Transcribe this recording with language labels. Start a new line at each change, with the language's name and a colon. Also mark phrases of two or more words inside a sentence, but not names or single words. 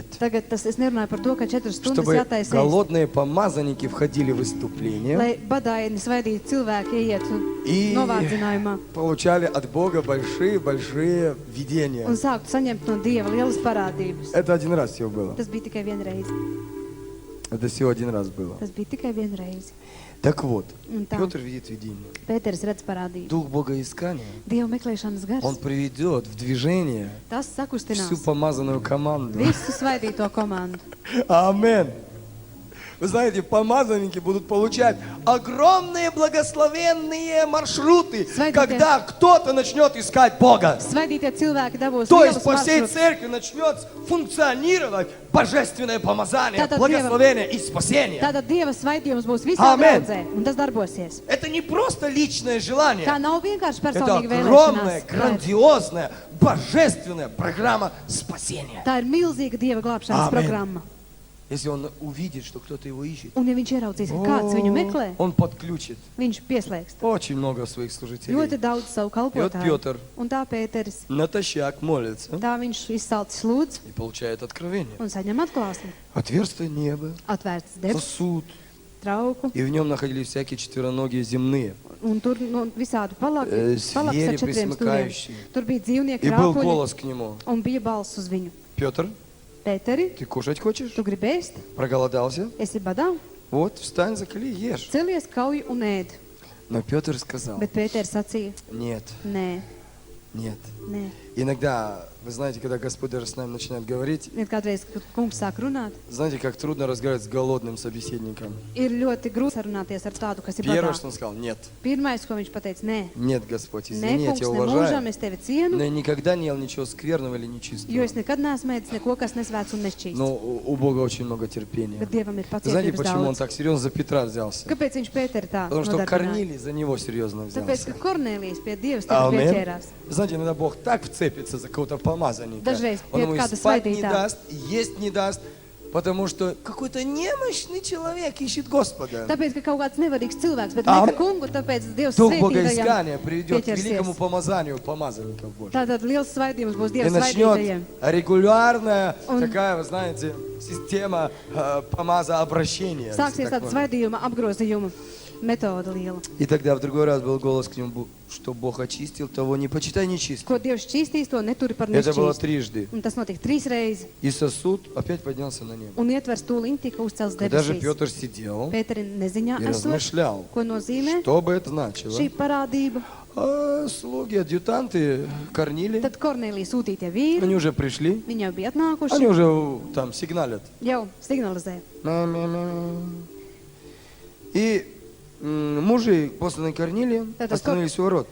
Latvian: Tagad es nerunāju par to, ka 4 stundas
Russian: Чтобы
Latvian: jātaisa ēst.
Russian: голодные помазанники входили в выступление
Latvian: Lai badaini svaidīti cilvēki ieiet
Russian: И-
Latvian: novārdzinājumā
Russian: получали от Бога большие-большие видения.
Latvian: un sāktu saņemt no Dieva lielas parādības.
Russian: Это один раз всего было.
Latvian: Tas bija tikai vienreiz.
Russian: Это всего один раз было.
Latvian: Tas bija tikai vienreiz.
Russian: Так вот,
Latvian: Un tā,
Russian: Петр видит видение.
Latvian: Pēters redz parādību.
Russian: Дух Богоискания,
Latvian: Dieva meklēšanas gars,
Russian: он приведет в движение
Latvian: tas sakustinās
Russian: всю помазанную команду.
Latvian: visu svaidīto komandu.
Russian: Амен. Вы знаете, помазанники будут получать огромные благословенные маршруты, Святые. когда кто-то начнет искать Бога.
Latvian: Svaidītie cilvēki dabūs
Russian: То есть
Latvian: lielus
Russian: по всей
Latvian: maršrutus.
Russian: церкви начнет функционировать божественное помазание,
Latvian: Tātad
Russian: благословение и спасение.
Latvian: Tātad Dieva svaidījums būs visā Amen. draudzē, un tas darbosies.
Russian: Это не просто личное желание.
Latvian: Tā nav vienkārši
Russian: Это
Latvian: personīga
Russian: огромная,
Latvian: vēlēšanās.
Russian: грандиозная, божественная программа спасения.
Latvian: Tā ir milzīga Dieva glābšanas Amen. programma.
Russian: Если он увидит, что кто-то его ищет,
Latvian: Un ja viņš ieraudzīs, ka kāds viņu meklē,
Russian: он подключит
Latvian: viņš pieslēgs
Russian: очень много своих служителей.
Latvian: ļoti daudz savu kalpotāju.
Russian: Пётр.
Latvian: Un tā Pēteris,
Russian: Натощак молится
Latvian: tā viņš izsalcis lūdz
Russian: и получает откровение.
Latvian: un saņem atklāsmi.
Russian: Отверстие небо,
Latvian: Atvērts debes,
Russian: сосуд,
Latvian: trauku,
Russian: и в нем находились всякие четвероногие земные.
Latvian: un tur visādi palaks Zvieri ar 4 stūriem.
Russian: пресмыкающие.
Latvian: Tur bija dzīvnieki
Russian: И был
Latvian: rāpuļi,
Russian: голос к нему.
Latvian: un bija balss uz viņu.
Russian: Петр,
Latvian: Pēteri,
Russian: ты кушать хочешь?
Latvian: tu gribi ēst?
Russian: Проголодался?
Latvian: Esi badā?
Russian: Вот, встань, закали, ешь.
Latvian: Celies, kauj un ēd.
Russian: Но Петр сказал,
Latvian: Bet Pēters sacīja,
Russian: нет,
Latvian: nē,
Russian: нет.
Latvian: nē.
Russian: Иногда, вы знаете, когда Господь даже с нами начинает говорить,
Latvian: Ir kādreiz, kad kungs sāk runāt,
Russian: знаете, как трудно разговаривать с голодным собеседником.
Latvian: ir ļoti grūti sarunāties ar tādu, kas ir
Russian: Первое,
Latvian: badā.
Russian: что он сказал, нет,
Latvian: Pirmais, ko viņš pateica, nē,
Russian: нет, Господь,
Latvian: nē,
Russian: извини, я
Latvian: kungs,
Russian: тебя
Latvian: ne mūžam,
Russian: уважаю,
Latvian: es tevi cienu,
Russian: но я никогда не ел ничего скверного или
Latvian: jo
Russian: нечистого.
Latvian: es nekad neesmu ēdis neko, kas nesvēts un nešķīsts.
Russian: Но у Бога очень много терпения.
Latvian: Bet Dievam ir
Russian: Вы знаете,
Latvian: pacietības
Russian: почему он
Latvian: daudz.
Russian: так серьезно за Петра взялся?
Latvian: Kāpēc viņš Pēteri tā
Russian: Потому что
Latvian: nodarbināja?
Russian: Корнилий за него серьезно
Latvian: Tāpēc,
Russian: взялся.
Latvian: ka Kornēlijs pie Dievas tevi
Russian: Амен.
Latvian: pieķērās.
Russian: Вы знаете, иногда Бог так вцепится за кого-то помазанника.
Latvian: Dažreiz
Russian: Он
Latvian: pie
Russian: ему и
Latvian: kāda
Russian: спать не
Latvian: svētītā.
Russian: даст, и есть не даст, потому что какой-то немощный человек ищет Господа.
Latvian: Tāpēc, ka kaut kāds nevarīgs cilvēks, bet Amen. ne ka kungu, tāpēc Dievs
Russian: Дух
Latvian: svētītajam
Russian: Богоискания приведет к великому
Latvian: pieķersies.
Russian: помазанию помазанников Божьих.
Latvian: Tātad liels svaidījums būs
Russian: И
Latvian: Dieva
Russian: начнет
Latvian: svētītajiem.
Russian: регулярная Он- такая, вы знаете, система помазообращения. если
Latvian: Sāksies
Russian: так
Latvian: tāda
Russian: можно.
Latvian: svaidījuma apgrozījuma metoda liela.
Russian: И тогда в другой раз был голос к нему, что Бог очистил, того не почитай нечистым.
Latvian: Ko Dievs šķīstīs, to neturi par
Russian: Это было
Latvian: nešķīstu.
Russian: трижды.
Latvian: Un tas notika 3 reizes.
Russian: И сосуд опять поднялся на небо.
Latvian: Un ietvers tūliņ tika uzcelts
Russian: Когда же
Latvian: debesīs.
Russian: Петр сидел
Latvian: Pēteri neziņā
Russian: и
Latvian: esot,
Russian: размышлял,
Latvian: ko nozīmē
Russian: что бы это значило,
Latvian: šī parādība.
Russian: а слуги, адъютанты Корнилий,
Latvian: Tad Kornelija sūtītie vīri,
Russian: они уже пришли,
Latvian: viņi jau bija
Russian: они
Latvian: atnākuši,
Russian: уже там сигналят.
Latvian: jau signalizē.
Russian: И мужи, посланные Корнилием, Это остановились у ворот